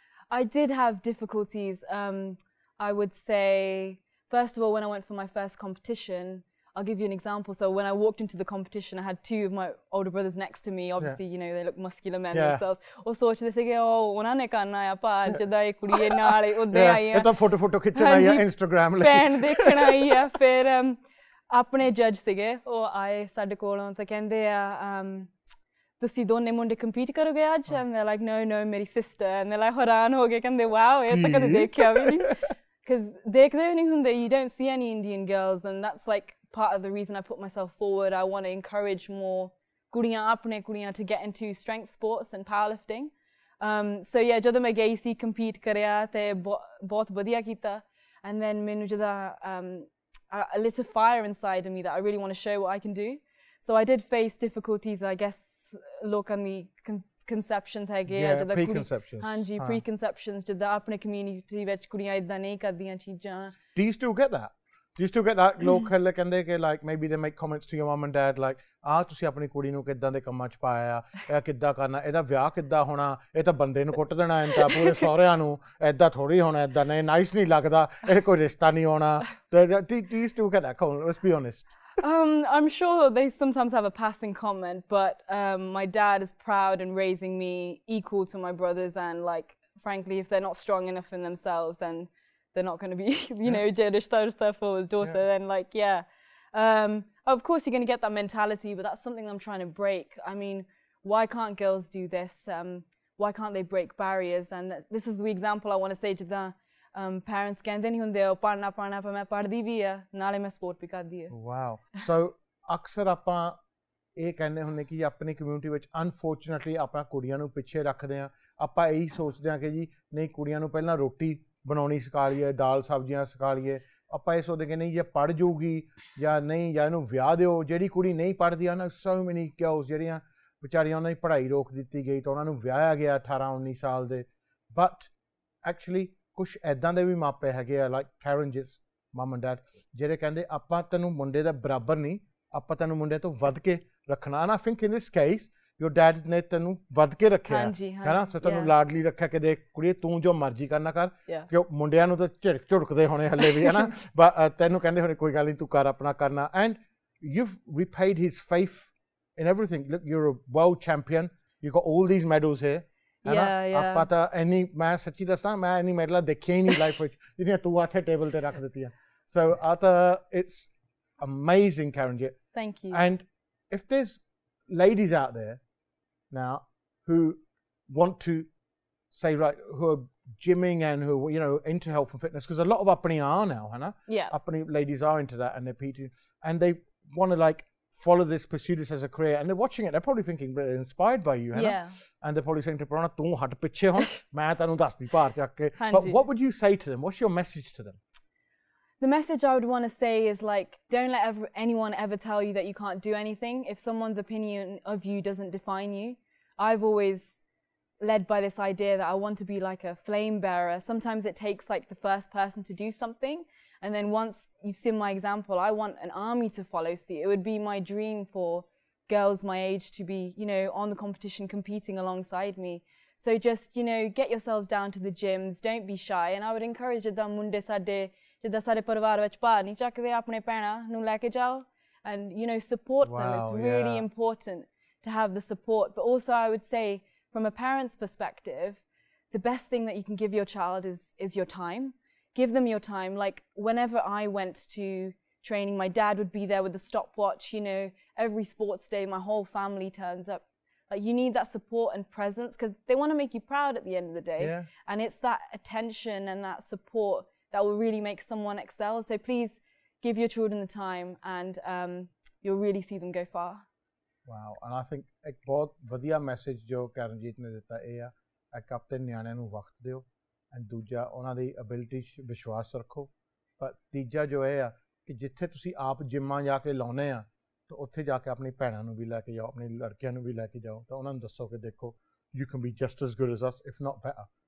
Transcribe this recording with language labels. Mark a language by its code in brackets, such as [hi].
[en] I did have difficulties. I would say, first of all, when I went for my first competition, I'll give you an example. So when I walked into the competition, I had two of my older brothers next to me. Obviously, you know, they look muscular men themselves. [pa] ਉਹ ਸੋਚਦੇ ਸੀਗੇ ਉਹ ਉਹਨਾਂ ਨੇ ਕਰਨਾ ਆ ਪਰ ਜਦਾਂ ਇਹ ਕੁੜੀ ਨਾਲ ਉੱਦੇ ਆਈ ਆ ਇਹ ਤਾਂ ਫੋਟੋ ਖਿੱਚਣ ਆਈ ਆ ਇੰਸਟਾਗ੍ਰਾਮ ਲਈ ਪੈਨ ਦੇਖਣ ਆਈ ਆ ਫਿਰ ਆਪਣੇ ਜੱਜ ਸੀਗੇ ਉਹ ਆਏ ਸਾਡੇ ਕੋਲੋਂ ਤਾਂ ਕਹਿੰਦੇ ਆ ਤੁਸੀਂ ਦੋਨੇ ਮੁੰਡੇ ਕੰਪੀਟ ਕਰੋਗੇ ਅੱਜ [en] and they're like no [pa] ਮੇਰੀ [en] sister and they're like [pa] ਹੈਰਾਨ ਹੋ ਗਏ ਕਹਿੰਦੇ wow ਇਹ ਤਾਂ ਕਦੇ ਦੇਖਿਆ ਵੀ ਨਹੀਂ because ਦੇਖਦੇ ਨਹੀਂ ਹੁੰਦੇ [en] you don't see any Indian girls and that's like part of the reason I put myself forward. I want to encourage more kudiyan to get into strength sports and powerlifting. So yeah, [pa] ਜਦੋਂ ਮੈਂ ਗਈ ਸੀ [en] compete [pa] ਕਰਿਆ ਤੇ ਬਹੁਤ ਵਧੀਆ ਕੀਤਾ [en] and then [pa] ਮੈਨੂੰ ਜਿਹੜਾ [en] a little fire inside of me that I really want to show what I can do. So I did face difficulties, I guess, [pa] ਲੋਕਾਂ ਦੀ [en] conceptions [pa] ਹੈਗੇ ਆ ਜਦੋਂ [en] preconceptions. [pa] ਹਾਂਜੀ preconceptions ਜਦੋਂ ਆਪਣੇ community ਵਿੱਚ ਕੁੜੀਆਂ ਇਦਾਂ ਨਹੀਂ ਕਰਦੀਆਂ ਚੀਜ਼ਾਂ. [en] Do you still get that? Do you still get that [pa] ਲੋਕ ਕਹਿੰਦੇ ਕਿ [en] like maybe they make comments to your mum and dad like [pa] ਤੁਸੀਂ ਆਪਣੀ ਕੁੜੀ ਨੂੰ ਕਿੱਦਾਂ ਦੇ ਕੰਮਾਂ 'ਚ ਪਾਇਆ ਇਹ ਕਿੱਦਾਂ ਕਰਨਾ ਇਹਦਾ ਵਿਆਹ ਕਿੱਦਾਂ ਹੋਣਾ ਇਹ ਤਾਂ ਬੰਦੇ ਨੂੰ ਕੁੱਟ ਦੇਣਾ ਤਾਂ ਪੂਰੇ ਸਹੁਰਿਆਂ ਨੂੰ ਏਦਾਂ ਥੋੜੀ ਹੋਣਾ ਏਦਾਂ ਨਹੀਂ ਨਾਈਸ ਨਹੀਂ ਲੱਗਦਾ ਇਹ ਕੋਈ ਰਿਸ਼ਤਾ ਨਹੀਂ ਹੋਣਾ [en] do you still get that comment? Let's be honest. I'm sure they sometimes have a passing comment, but my dad is proud in raising me equal to my brothers, and like frankly if they're not strong enough in themselves then they're not going to be, you know, stuff for a daughter. Then like, of course you're going to get that mentality, but that's something I'm trying to break. I mean, why can't girls do this? Why can't they break barriers? And this is the example I want to say to the parents. [pa] ਕਹਿੰਦੇ ਨਹੀਂ ਹੁੰਦੇ ਉਹ ਪੜਨਾ ਪਰ ਮੈਂ ਪੜ੍ਹਦੀ ਵੀ ਆ ਨਾਲੇ ਮੈਂ ਸਪੋਰਟ ਵੀ ਕਰਦੀ ਆ. [en] Wow. [pa] So ਅਕਸਰ ਆਪਾਂ ਇਹ ਕਹਿੰਦੇ ਹੁੰਦੇ ਕਿ ਆਪਣੀ ਕਮਿਊਨਿਟੀ ਵਿੱਚ ਅਨਫੋਰਚੂਨੇਟਲੀ ਆਪਣਾ ਕੁੜੀਆਂ ਨੂੰ ਪਿੱਛੇ ਰੱਖਦੇ ਆ ਆਪਾਂ ਇਹੀ ਸੋਚਦੇ ਆ ਕਿ ਜੀ ਨਹੀਂ ਕੁੜੀਆਂ ਨੂੰ ਪਹਿਲਾਂ ਰੋਟੀ ਬਣਾਉਣੀ ਸਿਖਾ ਲਈਏ ਦਾਲ ਸਬਜ਼ੀਆਂ ਸਿਖਾ ਲਈਏ ਆਪਾਂ ਇਹ ਸੋਚਦੇ ਕਿ ਨਹੀਂ ਜੇ ਪੜ੍ਹ ਜਾਊਗੀ ਜਾਂ ਨਹੀਂ ਜਾਂ ਇਹਨੂੰ ਵਿਆਹ ਦਿਓ ਜਿਹੜੀ ਕੁੜੀ ਨਹੀਂ ਪੜ੍ਹਦੀ ਆ ਨਾ ਸੋ ਮੈਨੀ ਗਰਲਸ ਜਿਹੜੀਆਂ ਵਿਚਾਰੀਆਂ ਉਹਨਾਂ ਦੀ ਪੜ੍ਹਾਈ ਰੋਕ ਦਿੱਤੀ ਗਈ ਤਾਂ ਉਹਨਾਂ ਨੂੰ ਵਿਆਹਿਆ ਗਿਆ 18-19 ਸਾਲ ਦੇ ਬਟ ਐਕਚੁਅਲੀ ਕੁਛ ਇੱਦਾਂ ਦੇ ਵੀ ਮਾਪੇ ਹੈਗੇ ਆ ਲਾਈਕ ਕੈਰਨਜਿਸ ਮਮ ਐਂਡ ਡੈਡ ਜਿਹੜੇ ਕਹਿੰਦੇ ਆਪਾਂ ਤੈਨੂੰ ਮੁੰਡੇ ਦਾ ਬਰਾਬਰ ਨਹੀਂ ਆਪਾਂ ਤੈਨੂੰ ਮੁੰਡੇ ਤੋਂ ਵੱਧ ਕੇ ਰੱਖਣਾ and I think in this case [en] your dad [pa] ਨੇ ਤੈਨੂੰ ਵੱਧ ਕੇ ਰੱਖਿਆ ਹੈ ਨਾ ਸੋ ਤੈਨੂੰ ਲਾਡਲੀ ਰੱਖਿਆ ਕਿ ਦੇਖ ਕੁੜੀਏ ਤੂੰ ਜੋ ਮਰਜ਼ੀ ਕਰਨਾ ਕਰ ਕਿ ਮੁੰਡਿਆਂ ਨੂੰ ਤਾਂ ਝੁੜਕਦੇ ਹੋਣੇ ਹੱਲੇ ਵੀ ਹੈ ਨਾ ਤੈਨੂੰ ਕਹਿੰਦੇ ਹੋਣੇ ਕੋਈ ਗੱਲ ਨਹੀਂ ਤੂੰ ਕਰ ਆਪਣਾ ਕਰਨਾ and [en] you've repaid his faith in everything. Look, you're a world champion, you've got all these medals here. [pa] ਆਪਾਂ ਤਾਂ ਇੰਨੀ ਮੈਂ ਸੱਚੀ ਦੱਸਾਂ ਮੈਂ ਇੰਨੀ ਮੈਡਲਾਂ ਦੇਖੀਆਂ ਹੀ ਨਹੀਂ ਲਾਈਫ ਵਿੱਚ ਜਿਹੜੀਆਂ ਤੂੰ ਆਥੇ ਟੇਬਲ ਤੇ ਰੱਖ ਦਿੱਤੀਆਂ ਸੋ ਆ ਤਾਂ it's amazing Karanjit. [en] Thank you. And if there's ladies out there now who want to say right who are gymming and who you know into health and fitness because a lot of apni are now hana apni ladies are into that and they're PT and they want to like follow this, pursue this as a career, and they're watching it, they're probably thinking they're inspired by you, hana? And they're probably saying to Prana [pa] tu hat piche hon main tanu dasdi par jak ke [en] but what would you say to them? What's your message to them? The message I would want to say is like, don't let anyone ever tell you that you can't do anything. If someone's opinion of you doesn't define you, I've always led by this idea that I want to be like a flame bearer. Sometimes it takes like the first person to do something, and then once you've seen my example, I want an army to follow suit. It would be my dream for girls my age to be, you know, on the competition, competing alongside me. So just, you know, get yourselves down to the gyms, don't be shy. And I would encourage [pa] ਜਿੱਦਾਂ ਮੁੰਡੇ ਸਾਡੇ ਪਰਿਵਾਰ ਵਿੱਚ ਭਾਰ ਨਹੀਂ ਚੱਕਦੇ, ਆਪਣੇ ਭੈਣਾਂ ਨੂੰ ਲੈ ਕੇ ਜਾਓ, [en] and, you know, support them. It's really important to have the support. But also I would say, from a parent's perspective, the best thing that you can give your child is your time. Give them your time. Like, whenever I went to training, my dad would be there with the stopwatch, you know, every sports day, my whole family turns up. Like, you need that support and presence because they want to make you proud at the end of the day. Yeah. And it's that attention and that support that will really make someone excel. So please give your children the time, and you'll really see them go far. Wow. And I think [pa] एक बहुत वधिया message जो करनजीत ने दिता है एक अपने ਨਿਆਣਿਆਂ ਨੂੰ ਵਕਤ ਦਿਓ, and ਦੂਜਾ ਉਹਨਾਂ ਦੀ ਐਬਿਲਿਟੀ ਵਿਸ਼ਵਾਸ ਰੱਖੋ, ਪਰ ਤੀਜਾ ਜੋ ਹੈ ਕਿ ਜਿੱਥੇ ਤੁਸੀਂ ਆਪ ਜਿੰਮਾਂ ਜਾ ਕੇ ਲਾਉਨੇ ਆ ਤਾਂ ਉੱਥੇ ਜਾ ਕੇ ਆਪਣੀ ਭੈਣਾਂ ਨੂੰ ਵੀ ਲੈ ਕੇ ਜਾਓ, ਆਪਣੀ ਲੜਕੀਆਂ ਨੂੰ ਵੀ ਲੈ ਕੇ ਜਾਓ, ਤਾਂ ਉਹਨਾਂ ਨੂੰ ਦੱਸੋ ਕਿ ਦੇਖੋ [en] you can be just as good as us if not better.